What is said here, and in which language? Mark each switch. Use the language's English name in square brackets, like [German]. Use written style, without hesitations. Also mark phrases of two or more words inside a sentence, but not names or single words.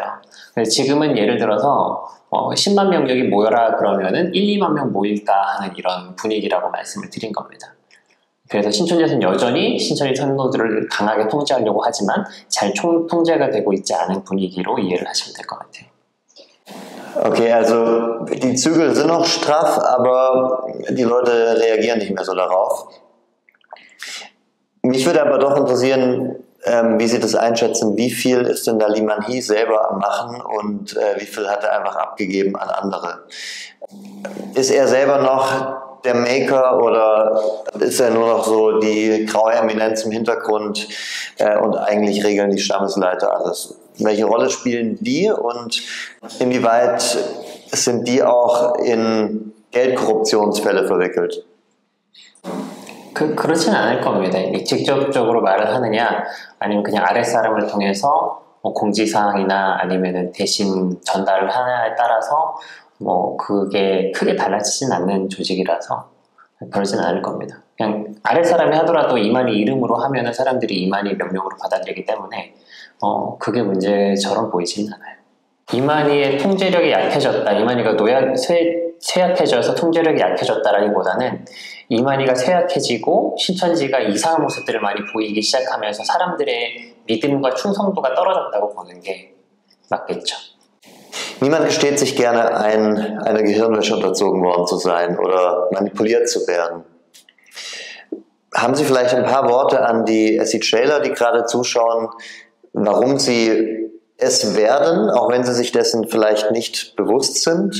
[Korean] 지금은 예를 들어서 10만 명 여기 모여라 그러면은 1, 2만 명 모일까 하는 이런 분위기라고 말씀을 드린 겁니다. 그래서 신천지에서는 여전히 신천지 성도들을 강하게 통제하려고 하지만 잘 통제가 되고 있지 않은 분위기로 이해를 하시면 될 것 같아요. [German] Okay, also die Zügel sind noch straff, aber die Leute reagieren nicht mehr so darauf. Mich würde aber doch interessieren, wie Sie das einschätzen, wie viel ist denn da Liman Hees selber am Machen und wie viel hat er einfach abgegeben an andere? Ist er selber noch der Maker oder ist er nur noch so die graue Eminenz im Hintergrund und eigentlich regeln die Stammesleiter alles? Welche Rolle spielen die und inwieweit sind die auch in Geldkorruptionsfälle verwickelt? [Korean] 그렇진 않을 겁니다. 직접적으로 말을 하느냐 아니면 그냥 아랫사람을 통해서 공지사항이나 아니면은 대신 전달을 하냐에 따라서 그게 크게 달라지진 않는 조직이라서 그러진 않을 겁니다. 그냥 아랫사람이 하더라도 이만희 이름으로 하면은 사람들이 이만희 명령으로 받아들이기 때문에 그게 문제처럼 보이지는 않아요. 이만희의 통제력이 약해졌다, 이만희가 쇠약해져서 통제력이 약해졌다라기보다는 이만희가 쇠약해지고 신천지가 이상한 모습들을 많이 보이기 시작하면서 사람들의 믿음과 충성도가 떨어졌다고 보는 게 맞겠죠. [German] Niemand gesteht sich gerne ein, einer Gehirnwäsche unterzogen worden zu sein oder manipuliert zu werden. Haben Sie vielleicht ein paar Worte an die SC-Trailer, die gerade zuschauen, warum sie es werden, auch wenn sie sich dessen vielleicht nicht bewusst sind?